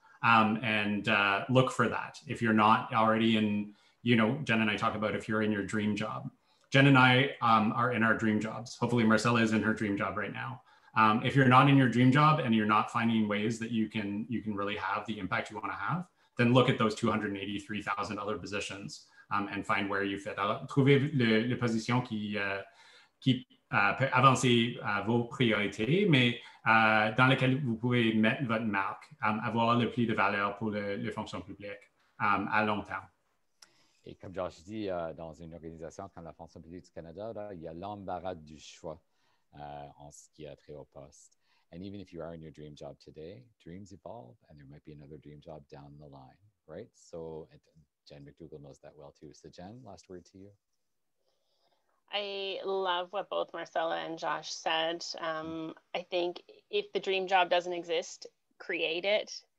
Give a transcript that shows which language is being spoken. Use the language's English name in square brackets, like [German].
[English] And look for that. If you're not already in, Jen and I talk about if you're in your dream job. Jen and I are in our dream jobs. Hopefully Marcella is in her dream job right now. If you're not in your dream job and you're not finding ways that you can really have the impact you want to have, then look at those 283,000 other positions and find where you fit. [French] Alors, trouvez les positions qui peut avancer vos priorités, mais dans lesquelles vous pouvez mettre votre marque, avoir le plus de valeur pour les fonctions publiques à long terme. Et comme Josh dit, dans une organisation comme la fonction publique du Canada, là, il y a l'embarras du choix en ce qui a trait au poste. [English] And even if you are in your dream job today, dreams evolve, and there might be another dream job down the line, right? So Jen McDougall knows that well too. So Jen, last word to you. I love what both Marcella and Josh said. I think if the dream job doesn't exist, create it.